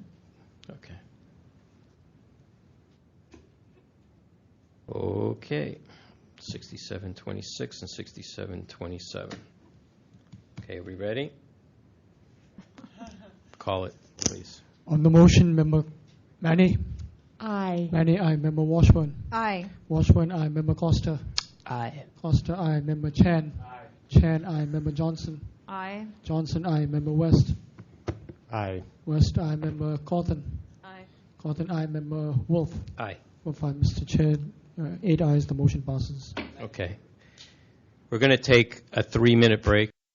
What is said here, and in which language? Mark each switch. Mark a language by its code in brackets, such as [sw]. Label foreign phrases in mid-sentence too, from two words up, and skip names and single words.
[en] Okay. Okay. 6726 and 6727. Okay, are we ready? Call it, please. On the motion, Member Manny. Aye. Manny, aye. Member Washburn. Aye. Washburn, aye. Member Costa. Aye. Costa, aye. Member Chan. Chan, aye. Member Johnson. Aye. Johnson, aye. Member West. Aye. West, aye. Member Cawthon. Aye. Cawthon, aye. Member Wolf. Aye. Wolf, aye. Mr. Chair, 8 ayes, the motion passes. Okay. We're going to take a 3-minute break.